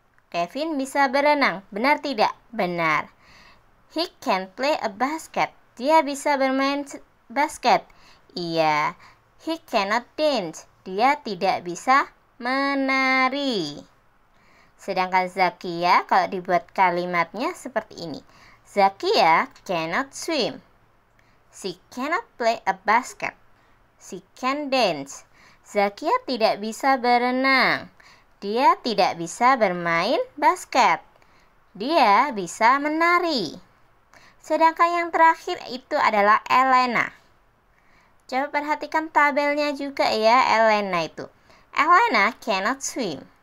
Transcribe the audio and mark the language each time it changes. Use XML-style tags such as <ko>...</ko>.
<id>Kevin bisa berenang. Benar tidak? Benar.</id> <en>He can play a basket.</en> <id>Dia bisa bermain basket. Iya.</id> <en>He cannot dance.</en> <id>Dia tidak bisa menari. Sedangkan Zakia, kalau dibuat kalimatnya seperti ini.</id> <en>Zakia cannot swim. She cannot play a basket. She can dance.</en> <id>Zakia tidak bisa berenang. Dia tidak bisa bermain basket. Dia bisa menari. Sedangkan yang terakhir itu adalah Elena. Coba perhatikan tabelnya juga ya, Elena itu.</id> <en>Elena cannot swim.</en>